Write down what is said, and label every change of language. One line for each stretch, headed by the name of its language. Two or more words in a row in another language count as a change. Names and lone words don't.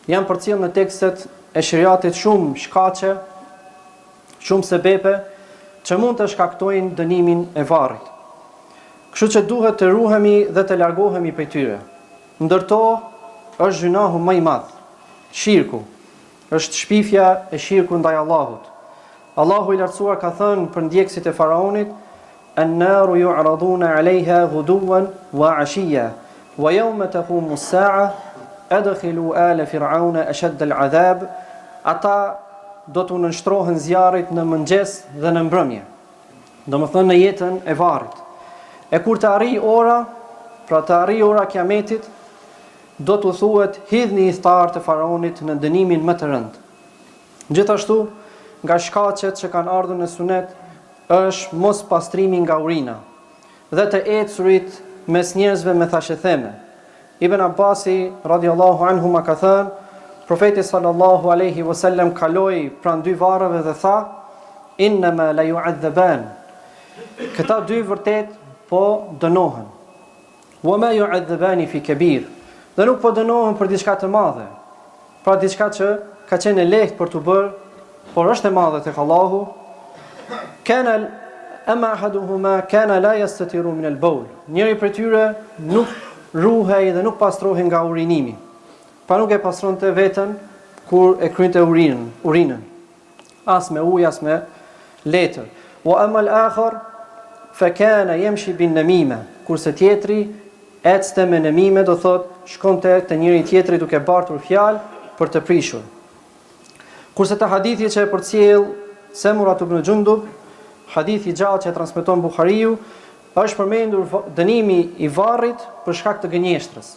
Albanian: Janë përcjellë në tekstet e shariatit shumë shkaqe, shumë sebepe që mund të shkaktojnë dënimin e varrit. Kështu që duhet të ruhemi dhe të largohemi prej tyre. Ndërto është gjunahu më i madh, shirku. Është shpifja e shirku ndaj Allahut. Allahu i lartësuar ka thënë për ndjekësit e faraonit:
Arabic: "النار يعرضون عليها غدوا وعشيا ويوم تقوم الساعة أدخلوا آل فرعون أشد العذاب."
Albanian: Ata do të nënshtrohen zjarrit në mëngjes dhe në mbrëmje. Domethënë në jetën e varrit. E kur të arrijë ora, pra të arrijë ora kiametit, do të thuhet hidhni thtarët e faraonit në dënimin më të rënd. Gjithashtu, nga shkaqet që kanë ardhur në sunet, është mos pastrimi nga urina dhe të ecurit mes njerëzve me thashetheme. Ibn Abbasi
Arabic: رضي الله عنه
Albanian: ma ka thënë, profeti
Arabic: صلى الله عليه وسلم
Albanian: kaloi pranë dy varreve dhe tha:
Arabic: "إنهما ليعذبان."
Albanian: Këta dy vërtet po dënohen.
Arabic: "وما يعذبان في كبير."
Albanian: Dhe nuk po dënohen për diçka të madhe. Pra diçka që ka qenë e lehtë për të bërë, por është e madhe tek Allahu.
Arabic: كان أما أحدهما كان لا يستتر من البول.
Albanian: Njëri prej tyre nuk ruhej dhe nuk pastrohej nga urinimi. Pa nuk e pastronte veten kur e krynte urinën. As me ujë, as me letër.
Arabic: وأما الآخر فكان يمشي بالنميمة.
Albanian: Kurse tjetri ecste me namime, do thot shkonte te njëri tjetri duke bartur fjalë për të prishur. Kurse te hadithi që e përcjell Semura ibn Jundub, hadithi gjatë që e transmeton Buhariu, është përmendur dënimi i varrit për shkak të gënjeshtrës.